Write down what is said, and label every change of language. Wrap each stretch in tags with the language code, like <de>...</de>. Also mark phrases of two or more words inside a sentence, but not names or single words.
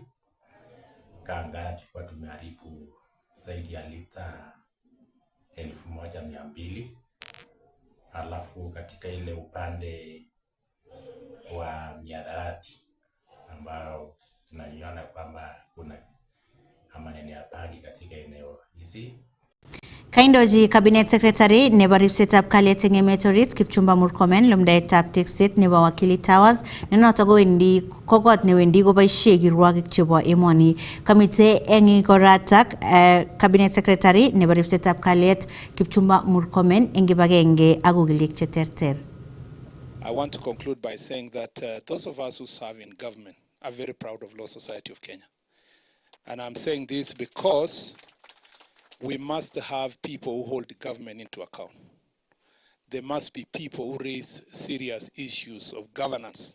<sw>Kanga tulikuwa tumeharibu zaidi ya lita 1200. Alafu katika ile upande wa mihadarati ambao tunaiona kwamba kuna maneno ya bangi katika eneo hizi.</sw> <kln>Kaindoji</kln> <en>Cabinet Secretary</en> <kln>nebo ripsetab kalyet eng emet orit Kipchumba Murkomen lumdaetab tekset nebo Wakili Towers nenoto kowendi kokot newendi koboisie kirwogik chebo emoni. Kamite eng ikoratak</kln> <en>Cabinet Secretary</en> <kln>nebo ripsetab kalyet Kipchumba Murkomen eng kibagenge ak okilik cheterter.</kln> <en>I want to conclude by saying that those of us who serve in government are very proud of Law Society of Kenya. And I'm saying this because we must have people who hold the government into account. There must be people who raise serious issues of governance.</en>